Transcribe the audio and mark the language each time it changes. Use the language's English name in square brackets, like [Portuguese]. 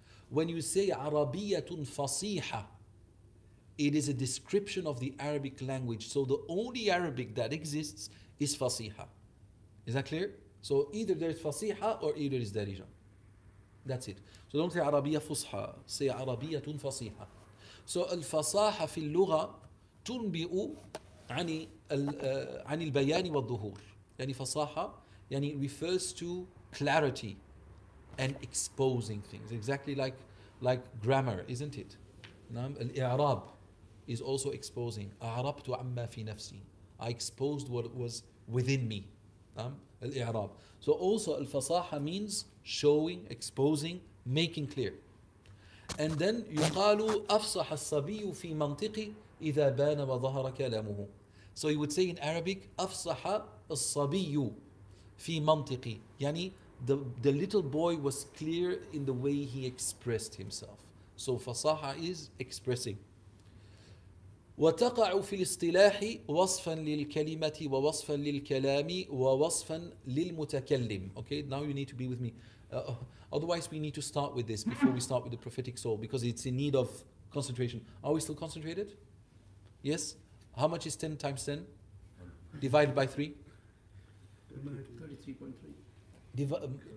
[English] when you say [Arabic] عربية فصيحة, [English] it is a description of the Arabic language. So the only Arabic that exists is fasiha. Is that clear? So either there's fasiha or either is darija. That's it. So don't say [Arabic] عربية فصحى, [English] say [Arabic] عربية فصيحة. So الفصاحة في اللغة تنبئ عن البيان والظهور. يعني فصاحة يعني [English] refers to clarity and exposing things. Exactly like grammar, isn't it? [Arabic] نعم. [English] الإعراب is also exposing. [Arabic] أعربت عما في نفسي. [English] I exposed what was within me. [Arabic] نعم. الإعراب. [English] So also الفصاحة means showing, exposing, making clear. And then [Arabic] يقال أفصح الصبي في منطقي إذا بان وظهر كلامه. [English] So you would say in Arabic [Arabic] أفصح الصبي في منطقي. [English] يعني the little boy was clear in the way he expressed himself. So fasaha is expressing. [Arabic] وتقع في الاصطلاح وصفا للكلمة ووصفا للكلام ووصفا للمتكلم. [English] Okay, now you need to be with me. Otherwise we need to start with this before we start with the prophetic soul, because it's in need of concentration. Are we still concentrated? Yes? How much is 10 times 10? Divided by 3? 33.3.